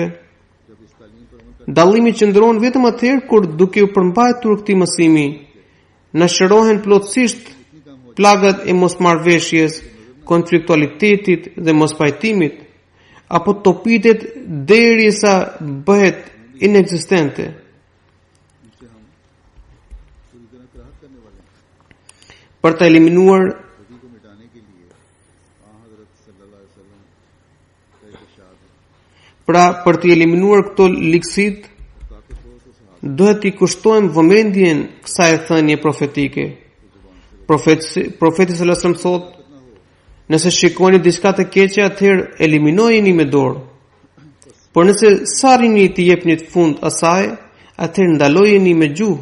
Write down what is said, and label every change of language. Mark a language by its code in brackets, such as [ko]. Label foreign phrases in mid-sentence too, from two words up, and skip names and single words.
[sq] Dallimi qëndron vetëm atëherë kur duke u përmbajtur këtij mësimi, na shërohen plotësisht plagat e mosmarrveshjes, konfliktualitetit dhe mospajtimit, apo topitet derisa bëhet inekzistente. për të eliminuar [ur] بدی کو مٹانے کے لیے حضرت [ar] صلى الله عليه وسلم [ur] کا ارشاد ہے. [sq] pra për të eliminuar këto ligësit [ur] طاقت ہو تو صحابہ [sq] duhet t'i kushtojmë vëmendjen kësaj thënie profetike. Profeti [ar] صلى الله عليه وسلم [sq] thotë, nëse shikoni diçka të keqe, atëherë eliminojeni me dorë. Por nëse sarrini të jepni të fund asaj, atëherë ndalojeni me gjuhë.